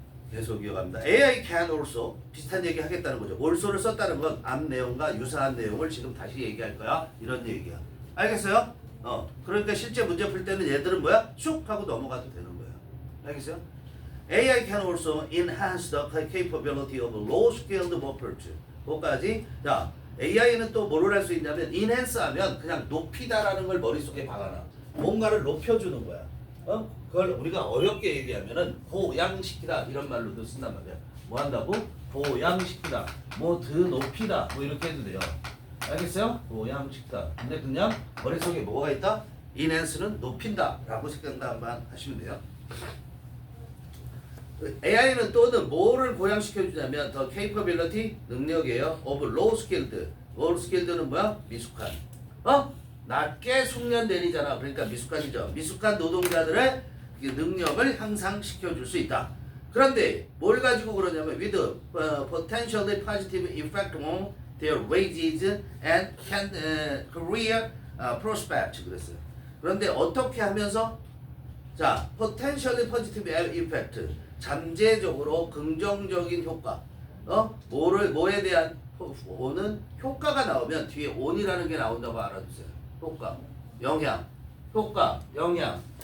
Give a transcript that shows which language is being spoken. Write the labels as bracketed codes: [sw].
[ko] 계속 이어갑니다. [en] AI can also [ko] 비슷한 얘기 하겠다는 거죠. also를 썼다는 건 앞 내용과 유사한 내용을 지금 다시 얘기할 거야. 이런 얘기야. 알겠어요? 그러니까 실제 문제 풀 때는 얘들은 뭐야? 쑥 하고 넘어가도 되는 거야. 알겠어요? [en] AI can also enhance the capability of low-skilled workers. [ko] 뭐까지? 자, AI는 또 뭐를 할 수 있냐면 enhance 하면 그냥 높이다라는 걸 머릿속에 박아놔. 뭔가를 높여주는 거야. 그걸 우리가 어렵게 얘기하면은 보양시키다 이런 말로도 쓴단 말이야. 뭐 한다고? 보양시키다. 뭐 더 높이다. 뭐 이렇게 해도 돼요. 알겠어요? 보양시키다. 근데 그냥 머릿속에 뭐가 있다? enhance는 높인다 라고 생각만 하시면 돼요. AI는 또는 뭐를 고양시켜주냐면 더 capability 능력이에요. of low skilled. low skilled는 뭐야? 미숙한. 낮게 숙련되리잖아. 그러니까 미숙한이죠. 미숙한 노동자들의 능력을 향상시켜줄 수 있다. 그런데 뭘 가지고 그러냐면 [en] with potentially positive effect on their wages and career prospects [ko] 그랬어요. 그런데 어떻게 하면서 자 [en] potentially positive effect [ko] 잠재적으로 긍정적인 효과 뭐에 대한 오는 효과가 나오면 뒤에 on이라는 게 나온다고 알아두세요. 효과, 영향, 효과, 영향.